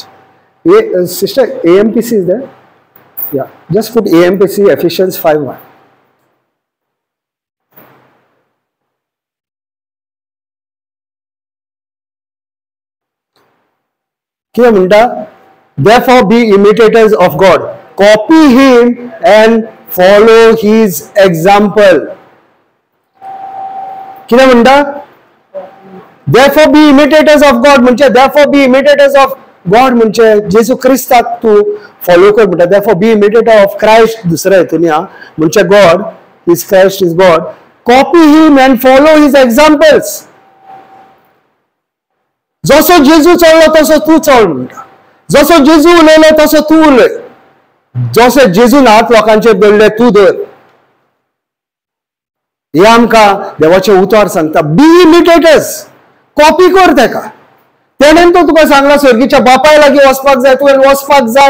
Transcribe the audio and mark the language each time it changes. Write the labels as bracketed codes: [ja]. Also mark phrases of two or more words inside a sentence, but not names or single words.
[en] Sister AMPC is there? Yeah, just put AMPC Ephesians 5:1. [kok] कितें म्हणटा? [en] Therefore be imitators of God, copy him and follow his example. [kok] कितें म्हणटा? [en] Therefore be imitators of God म्हणजे therefore be imitators of God [kok] म्हणजे जेजू क्रिस्ताक तू फॉलो कर म्हणटा. [en] Therefore be imitator of Christ [kok] दुसऱ्या हितून या म्हणजे [en] God is Christ is God. Copy him and follow his examples. [kok] जसो जेजू चललो तसो तू चल म्हणटा. जसो जेजू उलयलो तसो तू उलय. जसे जेजून हात लोकांचेर दवरले तू धर. हे आमकां देवाचें उतर सांगता. [en] be imitators, copy [kok] कर ताका. तेणेन तो तुका सांगला सर्गीच्या बापाय लागीं वचपाक जाय, तुवें वचपाक जाय.